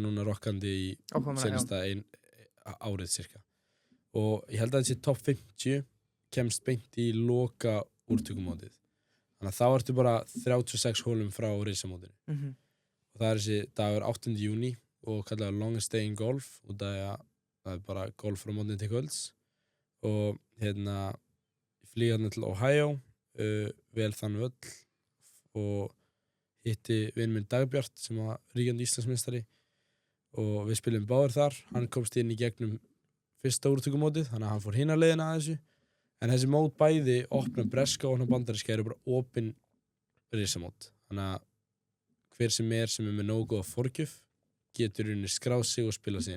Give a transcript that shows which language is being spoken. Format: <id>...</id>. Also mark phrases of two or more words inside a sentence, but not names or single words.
<is>núna rokkandi í senasta árið cirka og ég held að þessi top 50 kemst beint í loka úrtökumótið þannig að þá ertu bara 36 hólum frá risamótinu og það er þessi dagur 8. júní og kallaður</is> <en>longest day in golf</en> <is>og það er bara golf frá mótni til kvölds og ég flýg hérna til Ohio vel þann völl og hitti vinn minn Dagbjart sem var ríkjandi Íslandsmeistari og við spilum báðir þar hann komst inn í gegnum fyrsta úrtökumótið þannig að hann fór hina leiðina að þessu en þessi mót bæði opna breska og opna bandaríska eru bara opin risamót þannig að hver sem er með nógu góða forgjöf getur rauninni skráð sig og spila sig inn</is>